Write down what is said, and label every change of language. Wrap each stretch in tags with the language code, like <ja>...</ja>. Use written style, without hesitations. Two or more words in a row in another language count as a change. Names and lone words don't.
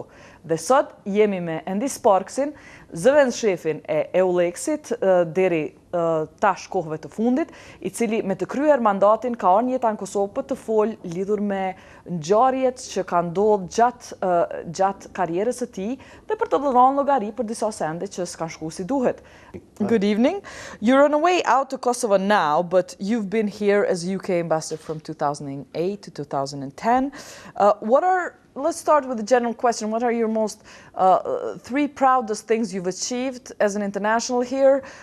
<sq>Dhe sot jemi me Pse Sparkesin, zëvendësshefin e EULEX-it deri tash kohëve të fundit, i cili me të kryer mandatin ka ardhur jeta në Kosovë për të folë lidhur me ngjarjet që kanë ndodhur gjatë karrierës së tij dhe për të dhënë llogari për disa sende që s'kan shkuar si duhet.</sq> <en>Good evening. You're on the way out to Kosovo now, but you've been here as UK ambassador from 2008 to 2010. Let's start with the general question. What are your most three proudest things you've achieved as an international here?</en>